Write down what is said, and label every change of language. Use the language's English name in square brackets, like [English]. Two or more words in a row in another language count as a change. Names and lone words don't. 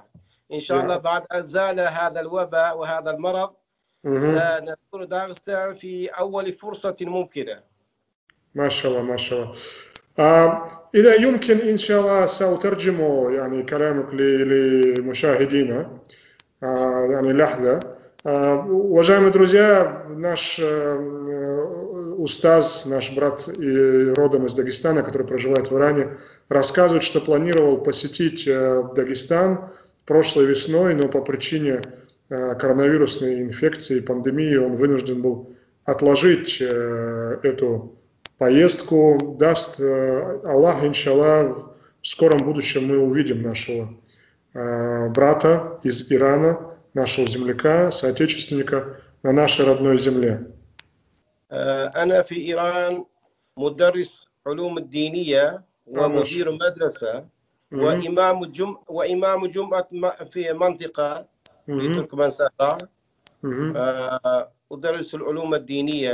[Arabic] إن شاء الله بعد أن زال هذا الوباء وهذا المرض سنزور داغستان في أول فرصة ممكنة. ما شاء الله ما شاء الله. إذا يمكن إن شاء الله سأترجم يعني كلامك لمشاهدينا. يعني лахза. [Russian] Уважаемые друзья, наш устаз, наш брат родом из Дагестана, который проживает в Иране, рассказывает, что планировал посетить Дагестан прошлой весной, но по причине коронавирусной инфекции, пандемии он вынужден был отложить эту поездку. Даст Аллах, иншаллах, в скором будущем мы увидим нашего брата из Ирана, нашего земляка, соотечественника на нашей родной земле. [Arabic] أنا في إيران مدرس علوم الدينية ومدير مدرسة وإمام جمعة في منطقة في تركمان سهرة. أدرس العلوم الدينية.